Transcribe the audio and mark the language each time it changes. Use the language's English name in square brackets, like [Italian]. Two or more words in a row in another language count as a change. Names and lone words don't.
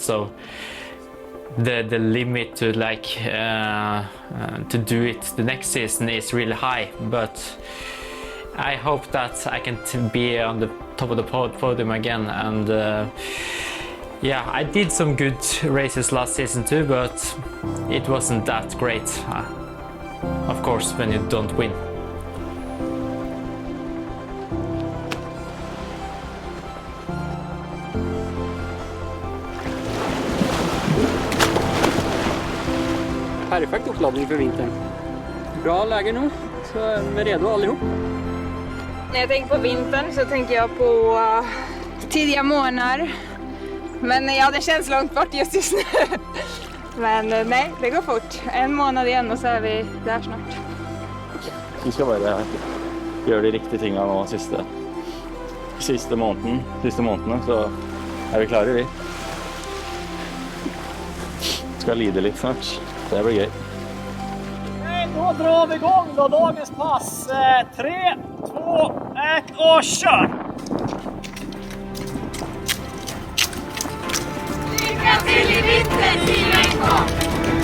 [English] So the limit to to do it the next season is really high, but I hope that I can be on the top of the podium again. And I did some good races last season too, but it wasn't that great, of course, when you don't win. [Norwegian] Perfekt oppladning for vinteren. [Swedish] Bra läge nu, så är vi redo allihop. När jag tänker på vintern så tänker jag på tidiga månader. Men ja, det känns långt bort just nu. Men nej, det går fort. En månad igen och så är vi där snart. Vi ska bara göra de riktiga [Norwegian] tingene nå siste månedene, så er vi klare, vi. Skal lide litt snart. Det blir gøy. [Swedish] Då drar vi igång då dagens pass. 3, 2, 1 och kör! Lycka till i vinter, Team Engcon!